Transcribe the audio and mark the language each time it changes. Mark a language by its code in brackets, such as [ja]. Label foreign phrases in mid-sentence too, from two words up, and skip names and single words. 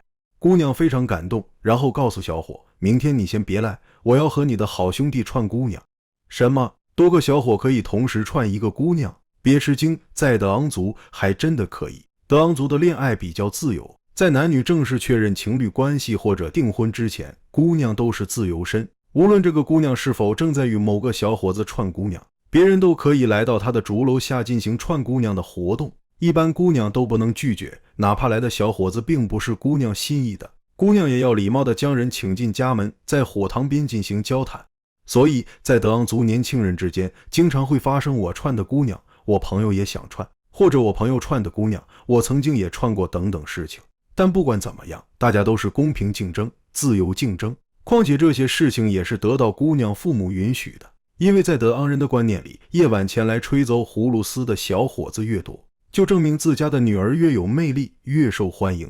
[zh] 姑娘非常感動，然後告訴小伙，明天你先別來，我要和你的好兄弟串姑娘。什麼？多個小伙可以同時串一個姑娘？別吃驚，在德昂族還真的可以。德昂族的戀愛比較自由，在男女正式確認情侶關係或者訂婚之前，姑娘都是自由身。無論這個姑娘是否正在與某個小伙子串姑娘，別人都可以來到她的竹樓下進行串姑娘的活動。一般姑娘都不能拒絕，哪怕來的小伙子並不是姑娘心意的，姑娘也要禮貌地將人請進家門，在火塘邊進行交談。所以在德昂族年輕人之間，經常會發生我串的姑娘，我朋友也想串，或者我朋友串的姑娘，我曾經也串過等等事情。但不管怎麼樣，大家都是公平競爭，自由競爭。況且這些事情也是得到姑娘父母允許的，因為在德昂人的觀念裡，夜晚前來吹奏葫蘆絲的小伙子越多，就證明自家的女兒越有魅力，越受歡迎。